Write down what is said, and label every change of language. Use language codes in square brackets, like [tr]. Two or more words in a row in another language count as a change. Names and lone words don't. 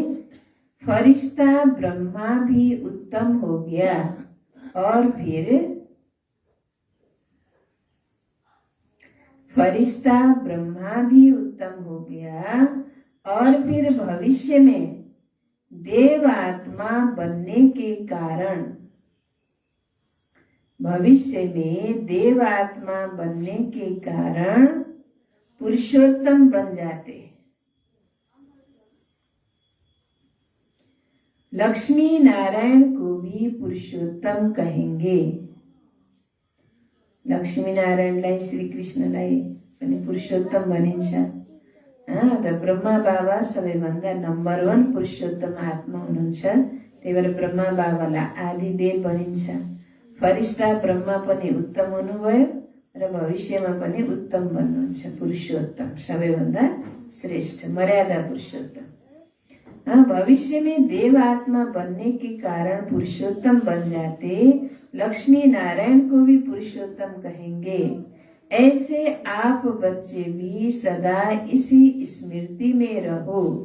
[hi] फरिश्ता ब्रह्मा भी उत्तम हो गया और फिर फरिश्ता ब्रह्मा भी उत्तम हो गया और फिर भविष्य में देव आत्मा बनने के कारण पुरुषोत्तम बन जाते। लक्ष्मी नारायण को भी पुरुषोत्तम कहेंगे। [ne] लक्ष्मी नारायणलाई श्री कृष्णलाई पनि पुरुषोत्तम भनिन्छ। र ब्रह्मा बाबा सबैभन्दा नम्बर 1 पुरुषोत्तम आत्मा हुनुहुन्छ। त्यही भएर ब्रह्मा बाबालाई आदिदेव भनिन्छ। फरिश्ता ब्रह्मा पनि उत्तम हुनुभयो र भविष्यमा पनि उत्तम बन्नुहुन्छ। पुरुषोत्तम सबैभन्दा श्रेष्ठ मर्यादा पुरुषोत्तम। [hi] भविष्य में देव आत्मा बनने के कारण पुरुषोत्तम बन जाते। लक्ष्मी नारायण को भी पुरुषोत्तम कहेंगे। ऐसे आप बच्चे भी सदा इसी स्मृति में रहो।